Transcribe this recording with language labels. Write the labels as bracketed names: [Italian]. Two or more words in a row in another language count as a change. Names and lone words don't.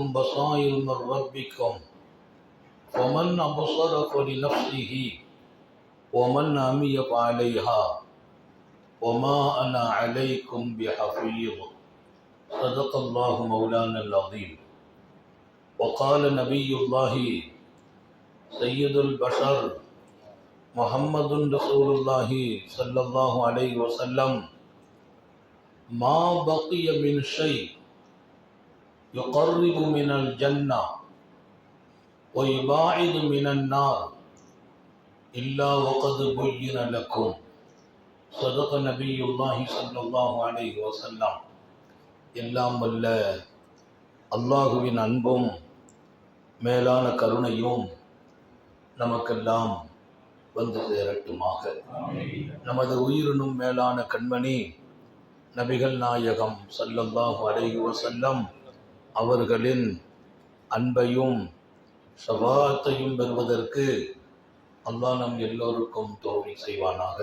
[Arabic] بصائر من ربكم فمن أبصر فلنفسه ومن عمي فعليها وما أنا عليكم بحفيظ صدق الله مولانا العظيم وقال نبي الله سيد البشر محمد رسول الله صلى الله عليه وسلم ما بقي من شيء يقرب من الجنة ويباعد من النار إلا وقد بين لكم صدق نبي الله صلى الله عليه وسلم [Tamil] எல்லாம் வல்ல அல்லாஹுவின் அன்பும் மேலான கருணையும் நமக்கெல்லாம் வந்து சேரட்டுமாக. நமது உயிரினும் மேலான கண்மணி நபிகள் நாயகம் [Arabic] صلى الله عليه وسلم [Tamil] அவர்களின் அன்பையும் ஷஃபாஅத்தையும் பெறுவதற்கு அல்லாஹ் நம் எல்லோருக்கும் தௌஃபீக் செய்வானாக.